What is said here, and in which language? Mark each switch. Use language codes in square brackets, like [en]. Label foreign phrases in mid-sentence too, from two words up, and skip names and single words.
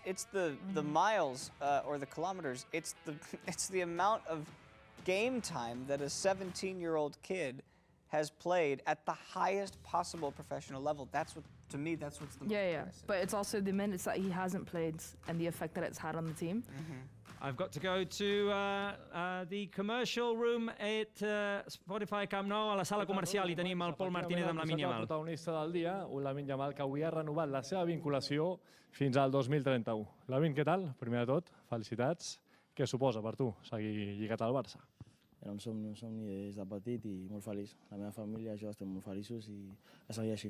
[en] It's the miles or the kilometers. It's the amount of game time that a 17-year-old kid has played at the highest possible professional level. That's what, to me, that's what's the most impressive. But it's also the minutes that he hasn't played and the effect that it's had on the team. I've got to go to the commercial room at Spotify Camp Nou. [ca] A la sala comercial hi tenim el Pol Martínez amb Lamine Yamal. El protagonista del dia, un Lamine Yamal que avui ha renovat la seva vinculació fins al 2031. Lamine, què tal? Primer de tot, felicitats. Què suposa per tu seguir lligat al Barça? Era un somni des de petit i molt feliç. La meva família i jo estem molt feliços i a seguir així.